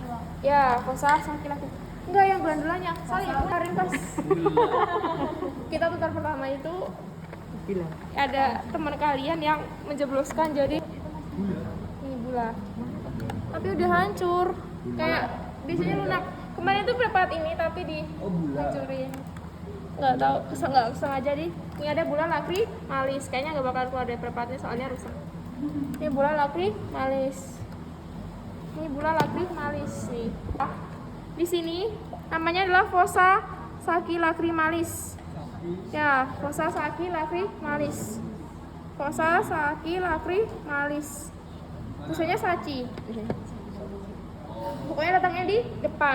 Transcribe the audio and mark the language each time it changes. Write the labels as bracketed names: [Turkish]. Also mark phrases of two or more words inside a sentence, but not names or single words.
[Indonesian] Ya, [Latin] fossa saki lacrimalis. [Indonesian] Enggak, yang glandulanya. Sorry, kemarin pas kita tutor pertama itu ada teman kalian yang menjebloskan jadi ini bula. Tapi udah hancur. Kayak biasanya lunak. Kemarin itu preparat ini tapi dihancurin. Nggak tahu, nggak sengaja di. Ini ada [Latin] bula lacrimalis. [Indonesian] Kayaknya nggak bakal keluar dari preparatnya soalnya rusak. Ini [Latin] bula lacrimalis. [Indonesian] Ini [Latin] bula lacrimalis [Indonesian] nih. Di sini namanya adalah [Latin] fossa saki lacrimalis. Ya, fossa saki lacrimalis. Fossa saki lacrimalis. [Indonesian] Tulisannya saci. Pokoknya letaknya di depan.